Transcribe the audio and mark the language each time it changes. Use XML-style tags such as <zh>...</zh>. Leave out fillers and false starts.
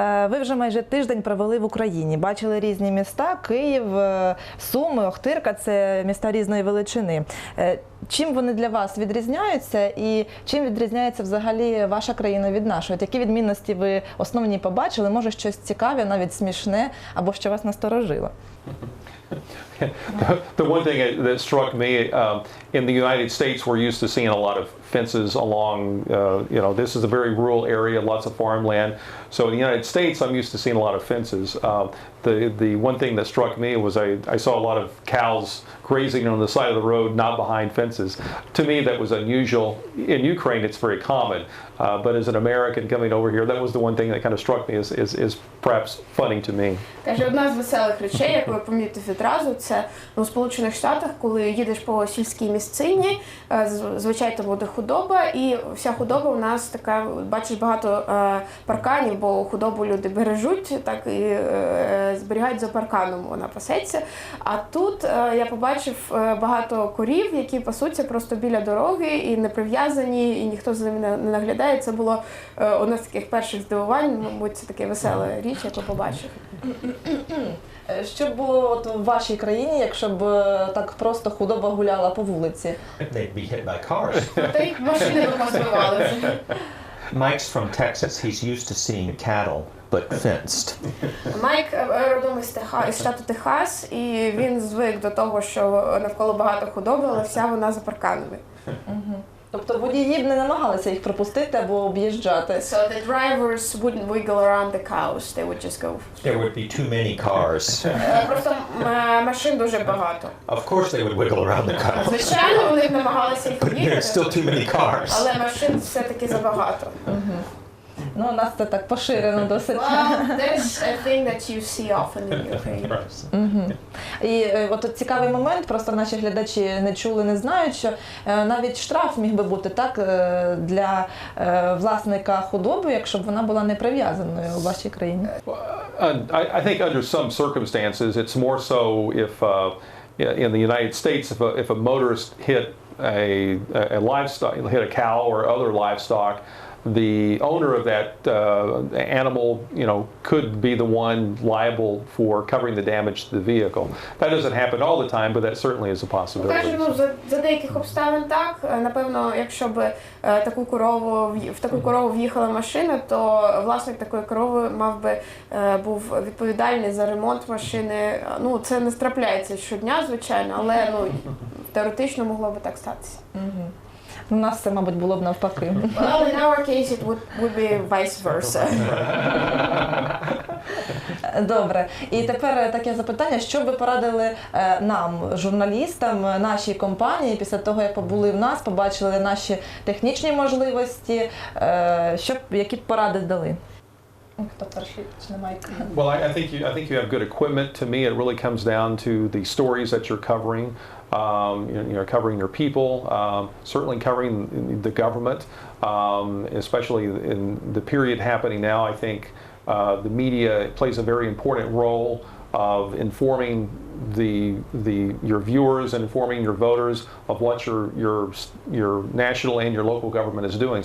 <uk>Ви вже майже тиждень провели в Україні. Бачили різні міста – Київ, Суми, Охтирка – це міста різної величини. Чим вони для вас відрізняються і чим відрізняється взагалі ваша країна від нашої? Які відмінності ви основні побачили? Може щось цікаве, навіть смішне, або що вас насторожило?</uk> <en>The one thing that struck me in the United States, we're used to seeing a lot of fences along, this is a very rural area, lots of farmland. So in the United States, I'm used to seeing a lot of fences. The one thing that struck me was I saw a lot of cows grazing on the side of the road, not behind fences. To me, that was unusual. In Ukraine, it's very common. But as an American coming over here, that was the one thing that kind of struck me is perhaps funny to me.</en> <uk>Каже, одна з веселих речей, яку я помітив відразу, це у Сполучених Штатах, коли їдеш по сільській місцині, звичайно там буде худоба, і вся худоба у нас така, бачиш багато парканів, бо худобу люди бережуть, так і зберігають за парканом, вона пасеться. А тут я побачив багато корів, які пасуться просто біля дороги і не прив'язані, і ніхто за ними не наглядає. Це було одне з таких перших здивувань, мабуть, це така весела річ, яку побачив. Що б було от в вашій країні, якщо б так просто худоба гуляла по вулиці?</uk> <en>They'd be hit by cars.</en> <uk>Та й машини би позбивали вже.</uk> <en>Mike's from Texas. He's used to seeing cattle, but fenced.</en> <uk>Майк родом із штату Техас, і він звик до того, що навколо багато худоби, але вся вона за парканами. Тобто водії б не намагалися їх пропустити або об'їжджати.</uk> <en>So the drivers wouldn't wiggle around the cows, they would just go. There would be too many cars.</en> <uk>Просто машин дуже багато.</uk> <en>Of course they would wiggle around the cars.</en> <uk>Звичайно, вони б намагалися їх</uk> <en>But there's still</en> <uk>об'їхати,</uk> <en>too many cars.</en> <uk>але машин все-таки забагато. Ну, у нас це так поширено досить.</uk> <en>Well, that's a thing that you see often in Ukraine.</en> <uk>І от цікавий момент, просто наші глядачі не чули, не знають, що навіть штраф міг би бути так для власника худоби, якщо б вона була не прив'язаною у вашій країні.</uk> <en>I think under some circumstances, it's more so if in the United States, if a motorist hit a livestock, hit a cow or other livestock, the owner of that animal, could be the one liable for covering the damage to the vehicle. That doesn't happen all the time, but that certainly is a possibility.</en> <uk>Кажу, за деяких обставин так. Напевно, якщо б в таку корову в'їхала машина, то власник такої корови був відповідальний за ремонт машини. Ну, це не трапляється щодня, звичайно, але теоретично могло би так статися. У нас це, мабуть, було б навпаки.</uk> <en>Well, in our case it would be vice versa.</en> <uk>Добре. І тепер таке запитання, що ви порадили нам, журналістам, нашій компанії, після того, як побули в нас, побачили наші технічні можливості, які б поради дали? Хто перший? Чи немає?</uk> <en>Well, I think you have good equipment. To me, it really comes down to the stories that you're covering. Covering your people, certainly covering the government, especially in the period happening now. I think the media plays a very important role of informing your viewers and informing your voters of what your national and your local government is doing.</en>